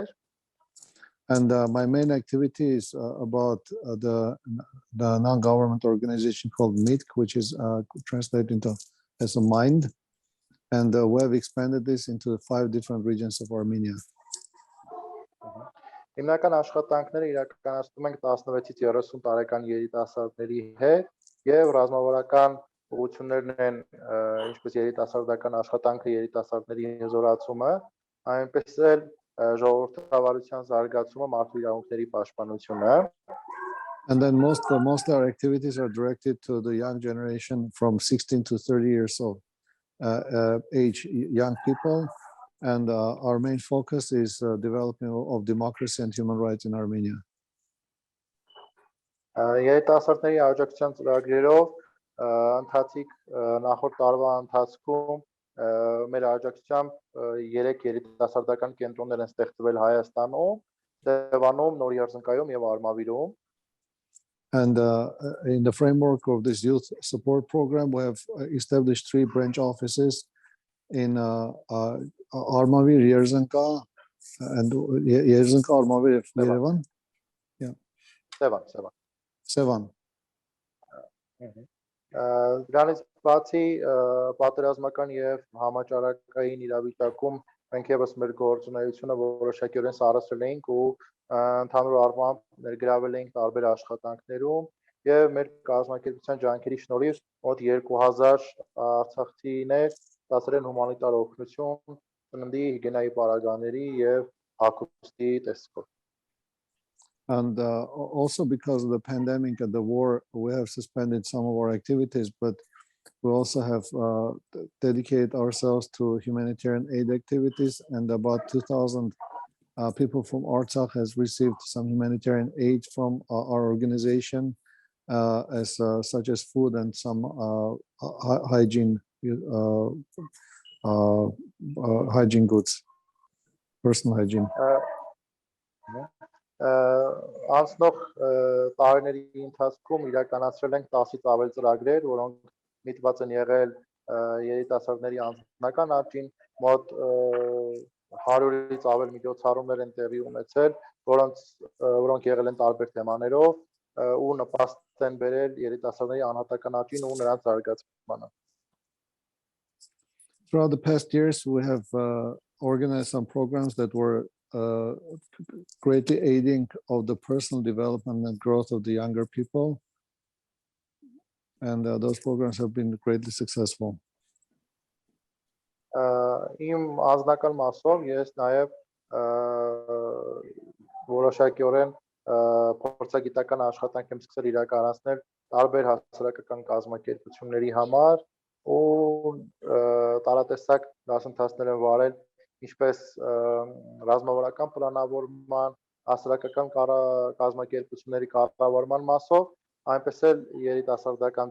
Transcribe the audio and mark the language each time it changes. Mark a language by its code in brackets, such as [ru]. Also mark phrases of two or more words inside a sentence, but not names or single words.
[en] And my main activity is about the non-government organization called MITK, which is translated into as a mind. And we have expanded this into 5 different regions of Armenia. [hy] Հիմնական աշխատանքները իրականացնում ենք 16-ից 30 տարեկան երիտասարդների հետ եւ ռազմավարական ուղղություններն են ինչպես երիտասարդական աշխատանքը, երիտասարդների հզորացումը, այնպես էլ ժողովրդավարության զարգացումը, մարդու իրավունքների պաշտպանությունը. [en] And then most our activities are directed to the young generation from 16 to 30 years old age, young people. And our main focus is development of democracy and human rights in Armenia. [hy] Երիտասարդների աջակցության ծրագրերով ընթացիկ նախորդ տարվա ընթացքում մեր աջակցությամբ 3 երիտասարդական կենտրոններ են ստեղծվել Հայաստանում, Լևանում, Նորիարզնկայում եւ Արմավիրում. [en] And in the framework of this youth support program, we have established 3 branch offices in Armavir, Yerzanka, and Yerzanka, Armavir, Yerevan. Yeah. Sevan. [hy] Դրանից բացի պատերազմական եւ համաճարակային իրավիճակում մենք եւս մեր գործունեությունը որոշակիորեն սարսել էինք ու ընդհանուր առմամբ ներգրավել էինք տարբեր աշխատանքներում եւ մեր կազմակերպության ջանքերի շնորհիվ մոտ 2000 արցախցիներ ստացել են հումանիտար օգնություն ծննդի հիգիենայի պարագաների եւ հագուստի տեսքով. [en] And also because of the pandemic and the war, we have suspended some of our activities, but we also have dedicated ourselves to humanitarian aid activities, and about 2,000 people from Artsakh has received some humanitarian aid from our organization, such as food and some hygiene goods, personal hygiene. [hy] Անցնող տարիների ընթացքում իրականացրել ենք 10-ից ավել ծրագրեր, որոնք միտված են եղել երիտասարդների անձնական աճին, մոտ 100-ից ավել միջոցառումներ են տեղի ունեցել, որոնք եղել են տարբեր թեմաներով ու նպաստ են բերել երիտասարդների անհատական աճին ու նրանց զարգացմանը. [en] Throughout the past years, we have organized some programs that were greatly aiding of the personal development and growth of the younger people. And those programs have been greatly successful. [hy] Իմ անձնական մասով ես նաև որոշակիորեն փորձագիտական աշխատանք եմ սկսել իրականացնել տարբեր հասարակական կազմակերպությունների համար ու տարատեսակ դասընթացներ եմ վարել ինչպես ռազմավարական պլանավորման, հասարակական կազմակերպությունների կառավարման մասով, այնպես էլ երիտասարդական